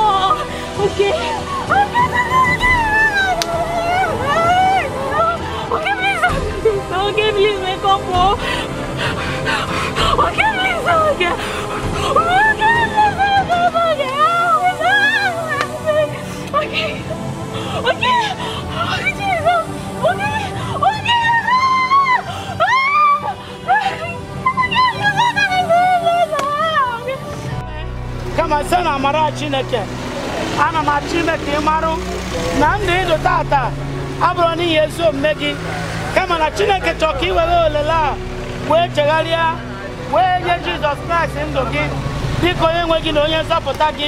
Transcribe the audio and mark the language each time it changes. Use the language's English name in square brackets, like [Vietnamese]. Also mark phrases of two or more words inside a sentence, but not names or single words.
[English] Okay. Okay, please. Okay, please, wake up. Okay, please. Okay. Okay. Okay. Jesus. Okay. [Igbo] Kama sana amara Chineke ana ma Chineke ịmarụ na ndụ ịdụ tata abụrụ n'ihi ezi omume gị kama na Chineke chọrọ ka i were olele a wee chegharịa wee nye Jizọs Kraịst ndụ gị dịka onye nwe gị na onye nzọpụta gị.